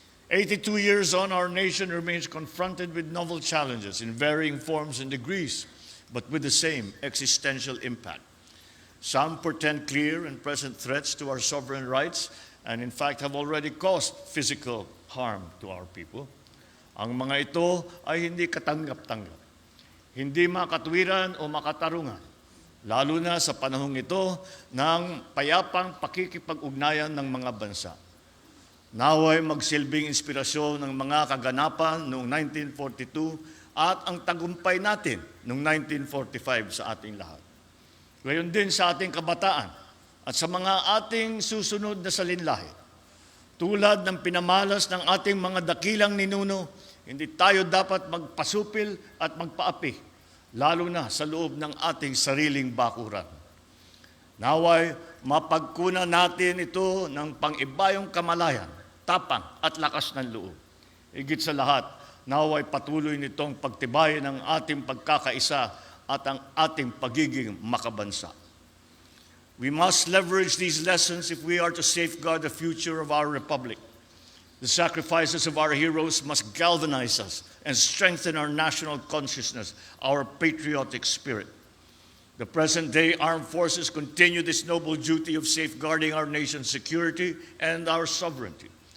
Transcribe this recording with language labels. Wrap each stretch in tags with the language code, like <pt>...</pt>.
<en>82 years on, our nation remains confronted with novel challenges in varying forms and degrees, but with the same existential impact. Some portend clear and present threats to our sovereign rights and in fact have already caused physical harm to our people.</en> <tl>Ang mga ito ay hindi katanggap-tanggap, hindi makatwiran o makatarungan, lalo na sa panahong ito ng payapang pakikipag-ugnayan ng mga bansa. Naway magsilbing inspirasyon ng mga kaganapan noong 1942 at ang tagumpay natin noong 1945 sa ating lahat. Gayon din sa ating kabataan at sa mga ating susunod na salinlahi. Tulad ng pinamalas ng ating mga dakilang ninuno, hindi tayo dapat magpasupil at magpaapi, lalo na sa loob ng ating sariling bakuran. Naway mapagkunan natin ito ng pang-ibayong kamalayan, tapang at lakas ng loob. Higit sa lahat, naway patuloy nitong pagtibayin ang ating pagkakaisa at ang ating pagiging makabansa.</tl> <en>We must leverage these lessons if we are to safeguard the future of our republic. The sacrifices of our heroes must galvanize us and strengthen our national consciousness, our patriotic spirit. The present-day armed forces continue this noble duty of safeguarding our nation's security and our sovereignty.</en>